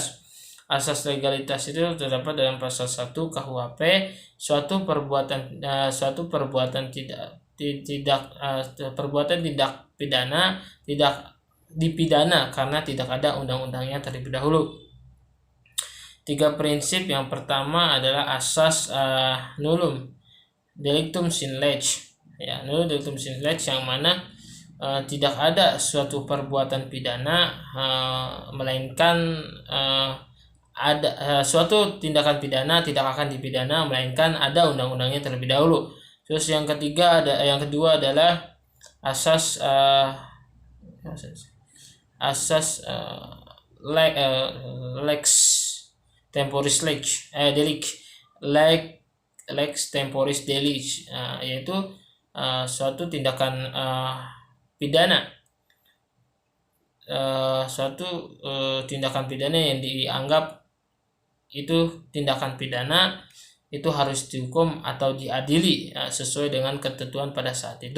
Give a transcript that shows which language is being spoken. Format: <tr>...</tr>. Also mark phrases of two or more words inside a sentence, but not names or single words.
<id>Asas legalitas itu terdapat dalam pasal 1 KUHP. Suatu perbuatan tidak pidana tidak dipidana karena tidak ada undang-undangnya terlebih dahulu. 3 prinsip. Yang pertama adalah asas</id> <la>nullum delictum sine lege,</la> <id>ya,</id> <la>nullum delictum sine lege,</la> <id>yang mana tidak ada suatu perbuatan pidana melainkan ada suatu tindakan pidana tidak akan dipidana melainkan ada undang-undangnya terlebih dahulu. Terus yang kedua adalah asas</id> <la>lex temporis lex temporis delicti,</la> <id>yaitu suatu tindakan pidana tindakan pidana yang dianggap itu tindakan pidana itu harus dihukum atau diadili sesuai dengan ketentuan pada saat itu.</id>